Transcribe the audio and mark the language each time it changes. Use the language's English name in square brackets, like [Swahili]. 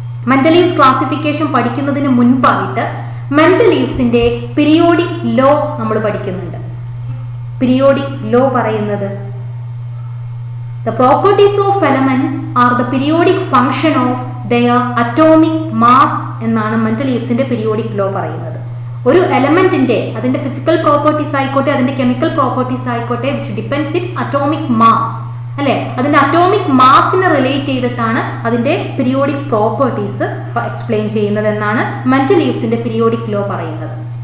[Malayalam] Mendeleev's classification പഠിക്കുന്നതിന് മുൻപായിട്ട് മെന്റലീവ്സിന്റെ periodic law നമ്മൾ പഠിക്കുന്നുണ്ട്. പീരിയോഡിക് ലോ പറയുന്നത് [English] the properties of elements are the periodic function of their atomic mass [Malayalam] എന്നാണ് മെന്റലീവ്സിന്റെ പീരിയോഡിക് ലോ പറയുന്നത്. ഒരു എലമെന്റിന്റെ അതിന്റെ ഫിസിക്കൽ പ്രോപ്പർട്ടീസ് ആയിക്കോട്ടെ, അതിന്റെ കെമിക്കൽ പ്രോപ്പർട്ടീസ് ആയിക്കോട്ടെ, [English] which depends its atomic mass, [Malayalam] അല്ലെ, അതിന്റെ അറ്റോമിക് മാസിനെ റിലേറ്റ് ചെയ്തിട്ടാണ് അതിന്റെ പീരിയോഡിക് പ്രോപ്പർട്ടീസ് എക്സ്പ്ലെയിൻ ചെയ്യുന്നത് എന്നാണ് മെന്റലീവ്സിന്റെ പീരിയോഡിക് ലോ പറയുന്നത്.